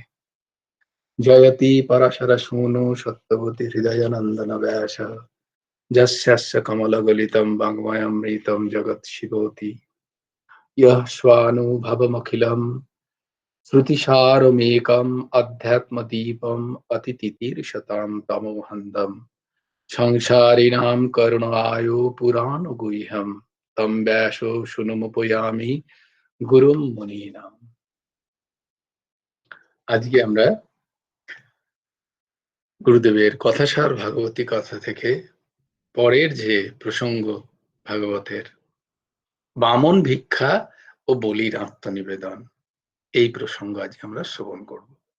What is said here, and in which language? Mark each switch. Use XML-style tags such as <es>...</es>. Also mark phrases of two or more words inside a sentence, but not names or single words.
<sa>जयति पराशर सूनु सत्यवती हृदय नंदन व्यास जस्यस्य कमलगलितं वाङ्मयमृतं जगत् शिवोति यः स्वानुभवमखिलं श्रुतिसारमेकम् अध्यात्मदीपम् अतितितीर्षतां तमोहन्दम् संसारिणां करुणायो पुराणगुह्यं तं व्यासो শুনমুপয়ামি গুরুম মুনীনাম।</sa> <bn>আজকে আমরা গুরুদেবের কথাসার ভাগবতী কথা থেকে পরের যে প্রসঙ্গ ভাগবতের বামন ভিক্ষা ও বলির আত্মনিবেদন, এই প্রসঙ্গ আজকে আমরা শ্রবণ করব।</bn>